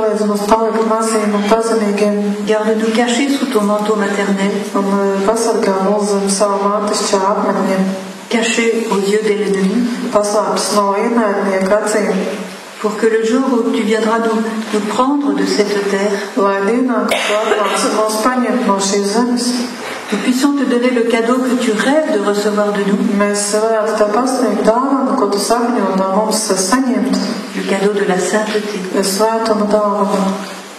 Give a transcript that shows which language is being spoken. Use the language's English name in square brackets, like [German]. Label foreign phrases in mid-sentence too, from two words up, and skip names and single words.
[French] Garde-nous cachés sous ton manteau maternel. Cachés aux yeux de l'ennemi. Pour que le jour où tu viendras nous prendre de cette terre, [Latvian] no šīs zemes. [French] Nous puissions te donner le cadeau que tu rêves de recevoir de nous. [Latvian] Mēs varētu tev pasniegt dāvanu, ko tu sapņo no mums saņemt. [French] Le cadeau de la sainteté. [Latvian] Svētuma dāvanu.